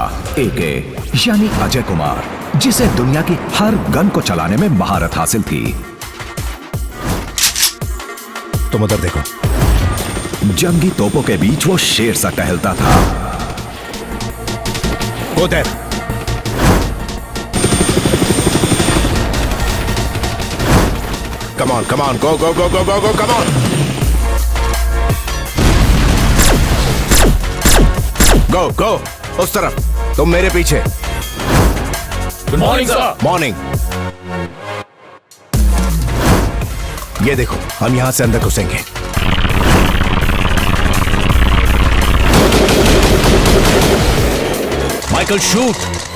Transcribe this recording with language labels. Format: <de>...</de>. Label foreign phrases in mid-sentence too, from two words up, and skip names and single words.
<hi>AK यानी अजय कुमार, जिसे दुनिया की हर गन को चलाने में महारत हासिल थी। तुम उधर देखो। जंगी तोपों के बीच वो शेर सा टहलता था। उधर</hi> <en>Come on, come on, go, go, go, go, go, go, come on. Go, go,</en> <hi>उस तरफ। तुम मेरे पीछे।</hi> <en>Good morning sir. मॉर्निंग।</en> <hi>ये देखो, हम यहां से अंदर घुसेंगे। माइकल शूट।</hi>